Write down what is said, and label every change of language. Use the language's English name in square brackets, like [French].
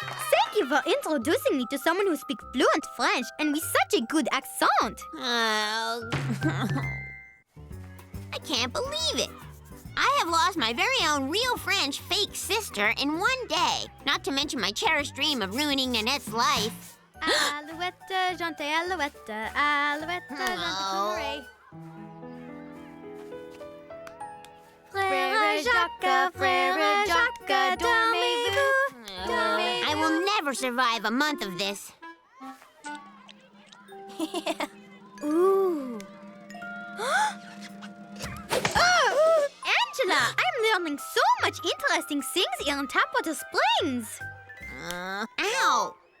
[English] Thank you for introducing me to someone who speaks fluent French and with such a good accent. I can't believe it. I have lost my very own real French fake sister in one day. Not to mention my cherished dream of ruining Nanette's life. [French] Alouette, gentille alouette, alouette, gentille Frère Jacques, dormez-vous, dormez-vous. [English] I will never survive a month of this. Ooh. Angela, I'm learning so much interesting things here in Tapwater Springs. Ow!